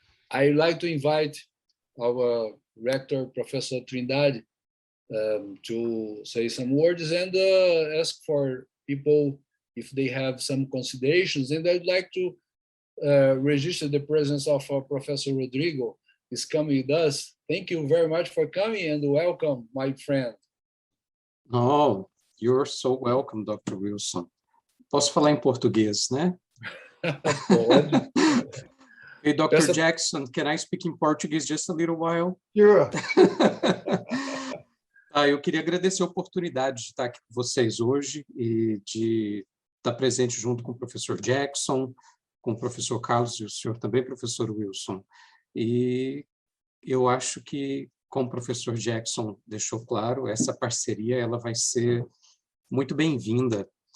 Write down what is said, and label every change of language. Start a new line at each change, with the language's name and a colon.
English: I'd like to invite our rector, Professor Trindade, to say some words and ask for people if they have some considerations. And I'd like to register the presence of Professor Rodrigo, is coming with us. Thank you very much for coming and welcome, my friend. Oh, you're so welcome, Dr. Wilson.
Portuguese: Posso falar em português, né? Pode.
English: Hey, Dr. Jackson, can I speak in Portuguese just a little while? Sure.
Portuguese: Eu queria agradecer a oportunidade de estar aqui com vocês hoje e de estar presente junto com o professor Jackson, com o professor Carlos e o senhor também, professor Wilson. E eu acho que, como o professor Jackson deixou claro, essa parceria ela vai ser muito bem-vinda.